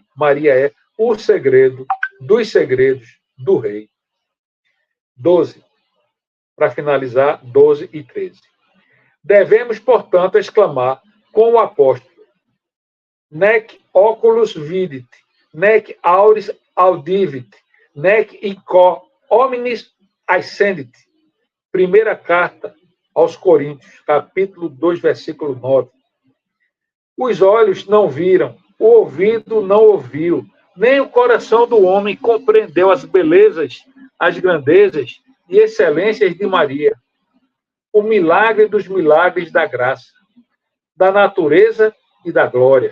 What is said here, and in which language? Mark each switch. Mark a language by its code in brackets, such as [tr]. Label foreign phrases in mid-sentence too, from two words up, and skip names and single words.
[pt] Maria é o segredo dos segredos do rei. 12. Para finalizar, 12 e 13. Devemos, portanto, exclamar com o apóstolo: [la] Nec oculus vidit, nec auris audivit, nec ico hominis ascendit. [pt] Primeira carta aos Coríntios, capítulo 2, versículo 9. Os olhos não viram, o ouvido não ouviu, nem o coração do homem compreendeu as belezas, as grandezas e excelências de Maria, o milagre dos milagres da graça, da natureza e da glória.